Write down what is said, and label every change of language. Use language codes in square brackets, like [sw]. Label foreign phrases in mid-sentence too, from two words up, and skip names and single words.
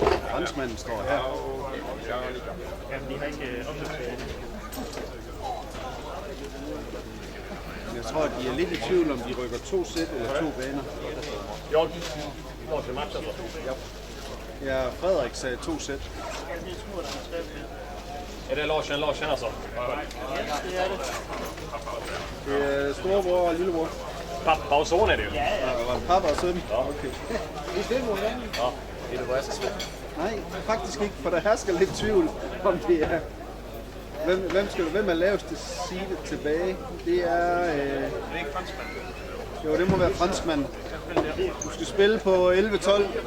[da] Franskmanden står her. Jamen, de har ikke opløbsbane. Jeg tror, at de er lidt i tvivl, om de rykker 2 sæt eller 2 baner. [sv] Ja, Lars är match alltså. [da] Ja, Frederik sagde 2 sæt. [sv] Är det Larsen alltså? [da] Det er storebror og lillebror. [sv] Pappa och son är det ju. [da] Og var det pappa og søn? Ja. Okay. [sv] Ja, är det vad jag ska säga? [da] Nej, faktisk ikke, for der hersker lidt tvivl om det er. Hvem er laveste seedet tilbage? Det er... [sv] Det är franskmän. [da] Jo, det må være franskmand. Du skal spille på 11-12.